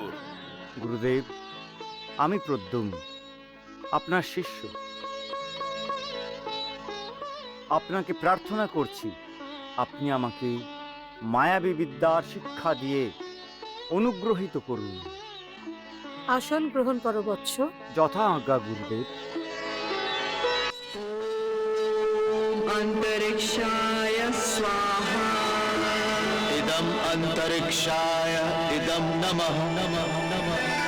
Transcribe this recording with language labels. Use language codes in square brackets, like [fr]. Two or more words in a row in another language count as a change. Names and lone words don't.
[bn] গুরুদেব, আমি প্রদ্যুম্ন, আপনার শিষ্য। আপনাকে প্রার্থনা করছি, আপনি আমাকে মায়াবী বিদ্যার শিক্ষা দিয়ে অনুগ্রহিত করুন। আসন গ্রহণ করো বৎস। যথা আজ্ঞা গুরুদেব। [sa] अंतरिक्षाय स्वाहा इदम् अंतरिक्षाय इदम् नमः नमः नमः